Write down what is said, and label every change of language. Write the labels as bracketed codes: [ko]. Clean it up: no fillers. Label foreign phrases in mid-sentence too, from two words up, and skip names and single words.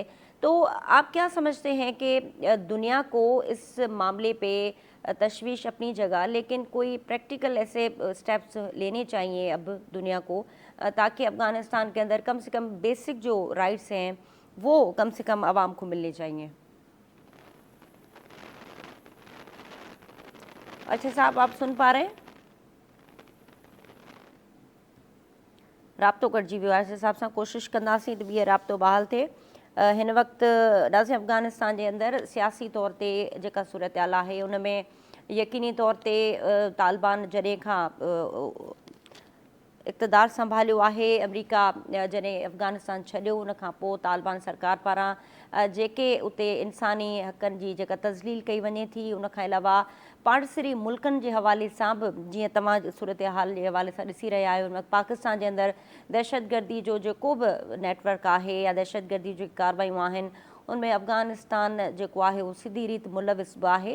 [ur] تو آپ کیا سمجھتے ہیں کہ دنیا کو اس معاملے پہ تشویش اپنی جگہ, لیکن کوئی پریکٹیکل ایسے سٹیپس لینے چاہیے اب دنیا کو تاکہ افغانستان کے اندر کم سے کم بیسک جو رائٹس ہیں وہ کم سے کم عوام کو ملنے چاہیے؟ اچھا صاحب, آپ سن پا رہے ہیں؟ [sd] رابطوں کٹ جی وی وارث صاحب سان کوشش کنदासीं त ॿीहर राब्तो बहाल थिए. हिन वक़्तु नाज़िम अफ़गानिस्तान जे अंदरि सियासी तौर ते जेका सूरत-हाल आहे उन में यकीनी तौर ते तालिबान जॾहिं खां इक़्तिदार संभालियो आहे, अमरीका जॾहिं अफ़गानिस्तान छॾियो उन खां पोइ तालिबान सरकार पारां जेके उते इंसानी हक़नि जी जेका तज़लील कई वञे थी, उन खां अलावा पाड़ेसरी मुल्कनि जे हवाले सां बि जीअं तव्हां सूरत हाल जे हवाले सां ॾिसी रहिया आहियो, उन पाकिस्तान जे अंदरि दहशतगर्दी जो जेको बि नेटवर्क आहे या दहशतगर्दी जी कार्रवायूं आहिनि उनमें अफ़गानिस्तान जेको आहे उहो सिधी रीति मुलविस बि आहे.